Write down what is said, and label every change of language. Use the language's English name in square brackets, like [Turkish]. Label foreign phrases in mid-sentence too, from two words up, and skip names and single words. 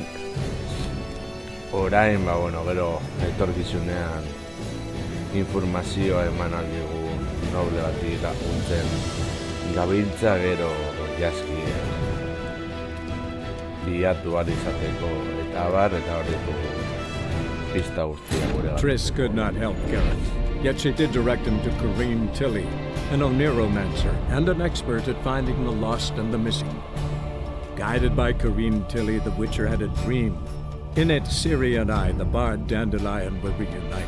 [Basque] Orain, gero etorkizunean informazioa eman aldigun noble bati laguntzen gabiltza, gero Jaskierren bilatu ahal izateko eta hor ditugu pista guztiak gure gara. [English] Triss could not help Gerardo, yet she did direct him to Corrine Tilly, an Oniromancer and an expert at finding the lost and the missing. Guided by Corrine Tilly, the Witcher had a dream. In it, Ciri and I, the bard Dandelion, were reunited.